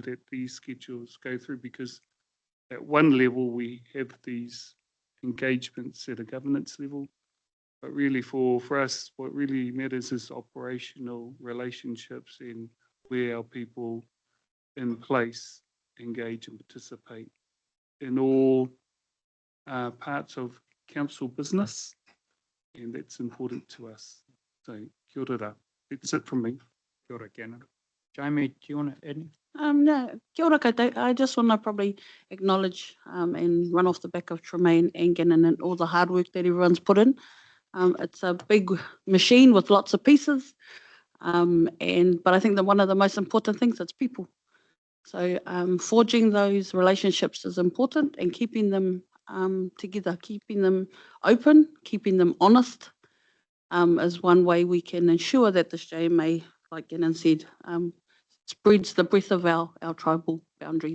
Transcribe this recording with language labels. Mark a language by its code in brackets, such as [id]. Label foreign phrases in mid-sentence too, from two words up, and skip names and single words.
[en] that these schedules go through, because at one level we have these engagements at a governance level, but really for us, what really matters is operational relationships and where our people in place engage and participate in all parts of council business, and that's important to us. [mi] So kia ora. [en] That's it from me. [mi] Kia ora, Gannon. [en] Jamie, do you want to add anything? No, [mi] kia ora koutou. [en] I just want to probably acknowledge and run off the back of Tremaine and Gannon and all the hard work that everyone's put in. It's a big machine with lots of pieces, but I think that one of the most important things is people. So forging those relationships is important, and keeping them together, keeping them open, keeping them honest is one way we can ensure that this JMA, like Gannon said, spreads the breadth of our tribal boundaries.